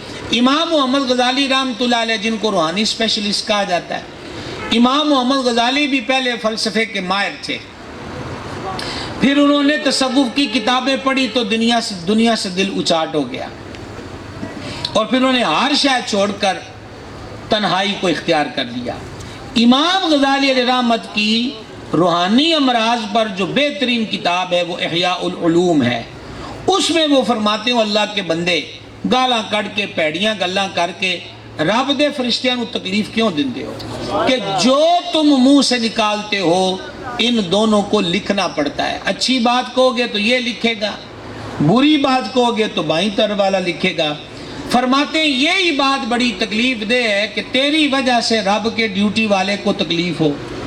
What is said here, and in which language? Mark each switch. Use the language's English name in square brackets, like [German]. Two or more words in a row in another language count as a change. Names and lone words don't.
[Urdu] امام محمد غزالی رحمۃ اللہ علیہ، جن کو روحانی اسپیشلسٹ کہا جاتا ہے، امام محمد غزالی بھی پہلے فلسفے کے ماہر تھے، پھر انہوں نے تصوف کی کتابیں پڑھی تو دنیا سے دل اچاٹ ہو گیا، اور پھر انہوں نے ہر شے چھوڑ کر تنہائی کو اختیار کر لیا۔ امام غزالی علیہ رحمت کی روحانی امراض پر جو بہترین کتاب ہے وہ احیاء العلوم ہے۔ اس میں وہ فرماتے ہیں اللہ کے بندے [Punjabi] گالاں کڑ کے پیڑیاں گلاں کر کے رب دے فرشتیاں نو تکلیف کیوں دیندے ہو [Urdu] کہ جو تم منہ سے نکالتے ہو ان دونوں کو لکھنا پڑتا ہے۔ اچھی بات کہو گے تو یہ لکھے گا، بری بات کہو گے تو بائیں طرف والا لکھے گا۔ فرماتے ہیں یہی بات بڑی تکلیف دہ ہے کہ تیری وجہ سے رب کے ڈیوٹی والے کو تکلیف ہو۔